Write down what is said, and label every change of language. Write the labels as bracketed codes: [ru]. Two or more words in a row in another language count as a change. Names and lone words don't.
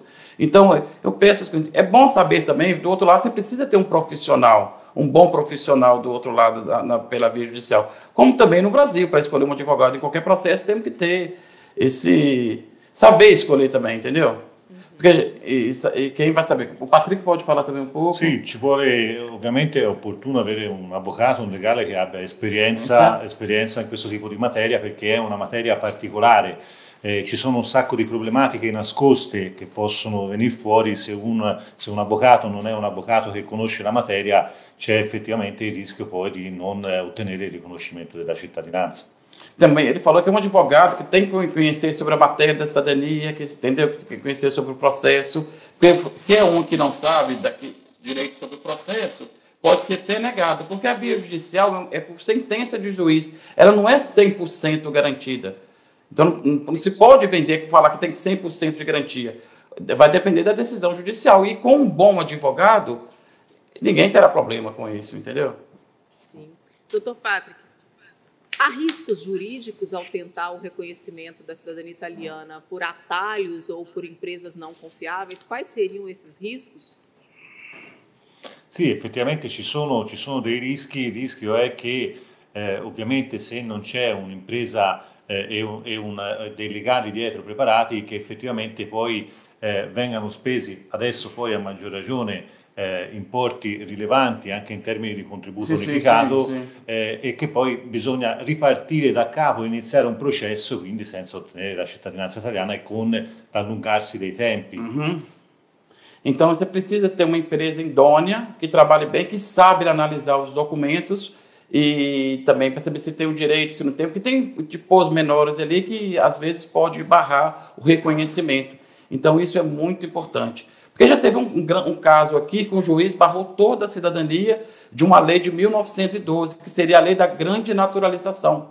[pt] Então, eu peço aos clientes, é bom saber também, do outro lado, você precisa ter um profissional, um bom profissional do outro lado pela via judicial. Como também no Brasil, para escolher um advogado em qualquer processo, temos que ter saber escolher também, entendeu? Porque quem vai saber? O Patrick pode falar também um pouco? [it] Sì, ci vuole, ovviamente è opportuno avere un avvocato, un legale che abbia esperienza in questo tipo di materia, perché è una materia particolare. Ci sono un sacco di problematiche nascoste che possono venire fuori se un avvocato non è un avvocato che conosce la materia, c'è effettivamente il rischio poi di non ottenere il riconoscimento della cittadinanza. [pt] Também ele falou que é um advogado que tem que conhecer sobre a matéria da cidadania, que tem que conhecer sobre o processo. Porque se é um que não sabe direito sobre o processo, negado, porque a via judicial é por sentença de juiz, ela não é 100% garantida. Então, não se pode vender, falar que tem 100% de garantia. Vai depender da decisão judicial. E com um bom advogado, ninguém terá problema com isso, entendeu? Sim. Doutor Patrick, há riscos jurídicos ao tentar o reconhecimento da cidadania italiana por atalhos ou por empresas não confiáveis? Quais seriam esses riscos? [it] Sì, effettivamente ci sono dei rischi. Il rischio è che ovviamente se non c'è un'impresa dei legali dietro preparati, che effettivamente poi vengano spesi adesso poi a maggior ragione importi rilevanti anche in termini di contributo unificato, e che poi bisogna ripartire da capo, iniziare un processo, quindi senza ottenere la cittadinanza italiana e con l'allungarsi dei tempi. [pt] Então, você precisa ter uma empresa idônea, que trabalhe bem, que sabe analisar os documentos e também para saber se tem o direito, se não tem, porque tem tipos menores ali que às vezes pode barrar o reconhecimento. Então, isso é muito importante. Porque já teve um caso aqui que o juiz barrou toda a cidadania de uma lei de 1912, que seria a lei da grande naturalização.